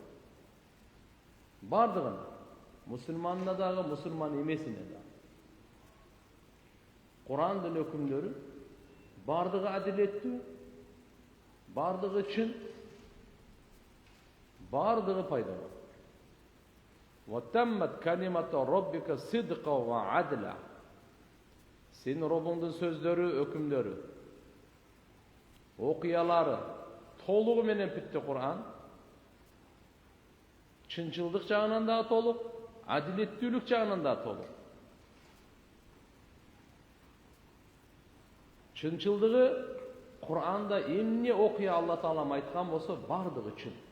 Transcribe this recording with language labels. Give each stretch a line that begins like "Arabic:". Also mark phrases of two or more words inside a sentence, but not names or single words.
Kyrgyz: Бардыгын, мусулманына дагы, мусулман эмесине дагы. Кур'андын өкүмдөрү бардыгы адилеттүү, бардыгы чын, бардыгы пайдалуу.
Arabic: وتمت كلمة ربك صدقا وعدلا.
Kyrgyz: Сенин Робуңдун сөздөрү, өкүмдөрү, окуялары толугу менен бүттү Кур'ан. Чынчылдык жагынан да толук, адилеттүүлүк жагынан да толук. Чынчылдыгы Кур'анда эмне окуя Алла Таалам айткан болсо, бардыгы чын.